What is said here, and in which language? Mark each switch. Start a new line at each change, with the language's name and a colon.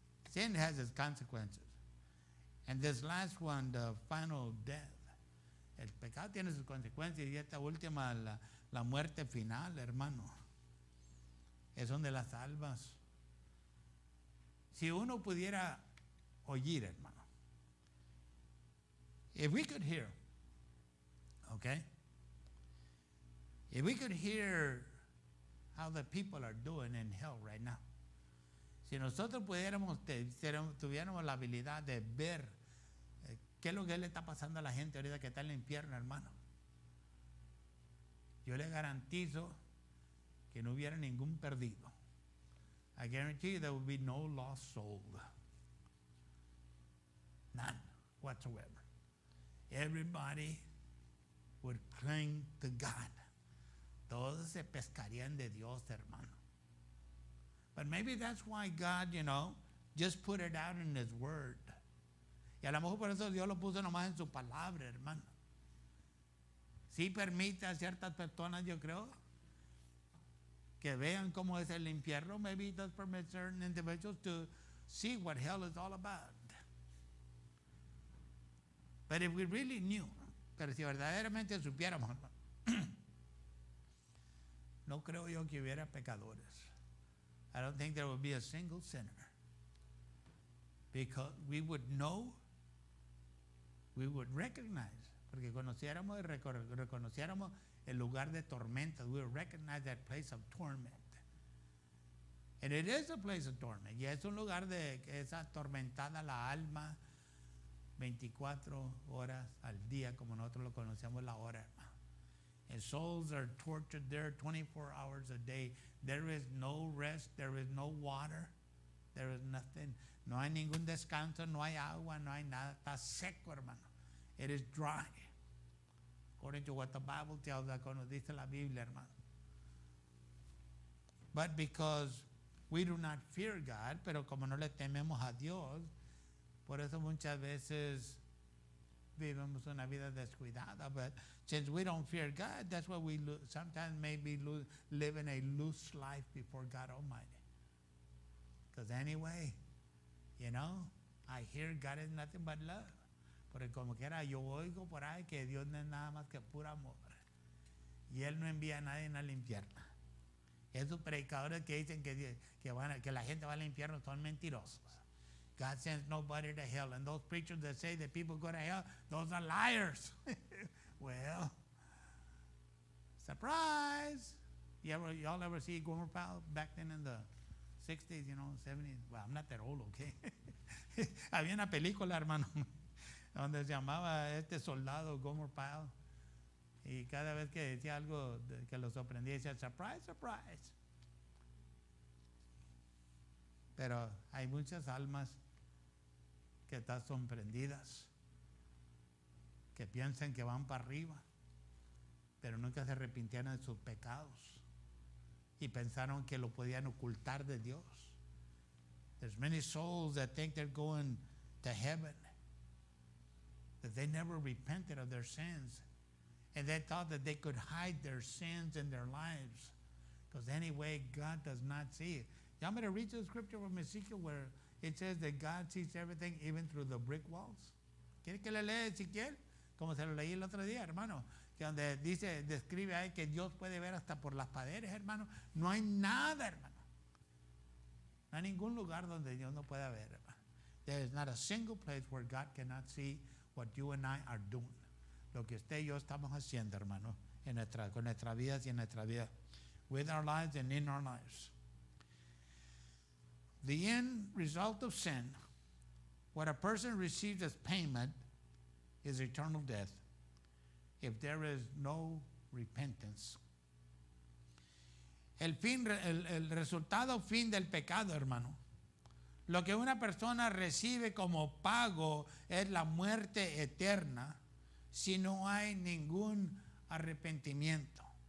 English: Sin has its consequences. And this last one, the final death.
Spanish: El pecado tiene sus consecuencias y esta última, la muerte final, hermano, es donde las almas. Si uno pudiera oír, hermano,
English: if we could hear, okay, if we could hear how the people are doing in hell right now,
Spanish: si nosotros tuviéramos la habilidad de ver qué es lo que le está pasando a la gente ahorita que está en el infierno, hermano, yo le garantizo que no hubiera ningún perdido.
English: I guarantee you there will be no lost soul. None whatsoever. Everybody would cling to God.
Spanish: Todos se pescarían de Dios, hermano.
English: But maybe that's why God, you know, just put it out in His Word.
Spanish: Y a lo mejor por eso Dios lo puso nomás en su palabra, hermano. Sí permite a ciertas personas, yo creo, que vean cómo es el infierno.
English: Maybe it does permit certain individuals to see what hell is all about. But if we really knew,
Spanish: pero si verdaderamente supiéramos, no creo yo que hubiera pecadores.
English: I don't think there would be a single sinner. Because we would know, we would recognize,
Spanish: porque conociéramos y reconociéramos el lugar de tormenta.
English: We would recognize that place of torment. And it is a place of torment.
Spanish: Y es un lugar de que es atormentada la alma 24 horas al día, como nosotros lo conocemos la hora, hermano.
English: And souls are tortured there 24 hours a day. There is no rest, there is no water, there is nothing.
Spanish: No hay ningún descanso, no hay agua, no hay nada. Está seco, hermano.
English: It is dry. According to what the Bible tells us,
Spanish: como dice la Biblia, hermano.
English: But because we do not fear God,
Spanish: pero como no le tememos a Dios, por eso muchas veces vivimos una vida descuidada.
English: But since we don't fear God, that's why we sometimes maybe live in a loose life before God Almighty. Because anyway, you know, I hear God is nothing but love.
Spanish: Porque como quiera, yo oigo por ahí que Dios no es nada más que puro amor. Y Él no envía a nadie al infierno. Esos predicadores que dicen que la gente va al infierno son mentirosos.
English: God sends nobody to hell. And those preachers that say that people go to hell, those are liars. Well, surprise. Y'all ever see Gomer Pyle back then in the 60s, you know, 70s? Well, I'm not that old, okay?
Spanish: Había una película, hermano, donde se llamaba este soldado Gomer Pyle. Y cada vez que decía algo que lo sorprendía, decía, surprise, surprise. Pero hay muchas almas que están sorprendidas, que piensan que van para arriba, pero nunca se arrepintieron de sus pecados y pensaron que lo podían ocultar de Dios.
English: There's many souls that think they're going to heaven, that they never repented of their sins, and they thought that they could hide their sins in their lives, because anyway, God does not see it. You want me to read the scripture from Ezekiel where it says that God sees everything even through the brick walls?
Spanish: ¿Quiere que le lea Ezequiel? Como se lo leí el otro día, hermano. Que donde describe ahí que Dios puede ver hasta por las paredes, hermano. No hay nada, hermano. No hay ningún lugar donde Dios no pueda ver, hermano.
English: There is not a single place where God cannot see what you and I are doing.
Spanish: Lo que usted y yo estamos haciendo, hermano, con nuestras vidas y en nuestra vida.
English: With our lives and in our lives. the end result of sin, what a person receives as payment, is eternal death if there is no repentance.
Spanish: El resultado fin del pecado, hermano. Lo que una persona recibe como pago es la muerte eterna si no hay ningún arrepentimiento.